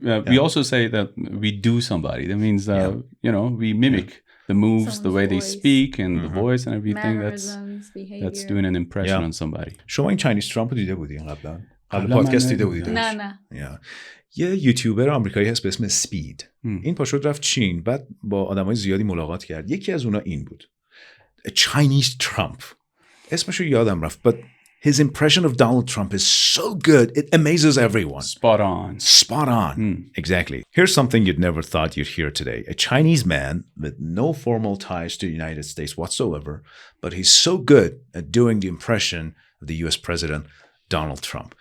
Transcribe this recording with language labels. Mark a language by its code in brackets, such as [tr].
[en] We also say that we do somebody. That means we mimic the moves, the way they speak, and the voice and everything. That's doing an impression on somebody. [fa] شما این چاینیز ترامپ دیده بودین قبل پادکست دیده بودید؟ نه. یه یوتیوبر آمریکایی هست به اسم سپید. این پاشد رفت چین، بعد با آدمای زیادی ملاقات کرد. یکی از اونا این بود. [en] A Chinese Trump. [fa] اسمشو یادم رفت. [en] But his impression of Donald Trump is so good, it amazes everyone. Spot on. Exactly. Here's something you'd never thought you'd hear today. A Chinese man with no formal ties to the United States whatsoever, but he's so good at doing the impression of the US President, Donald Trump.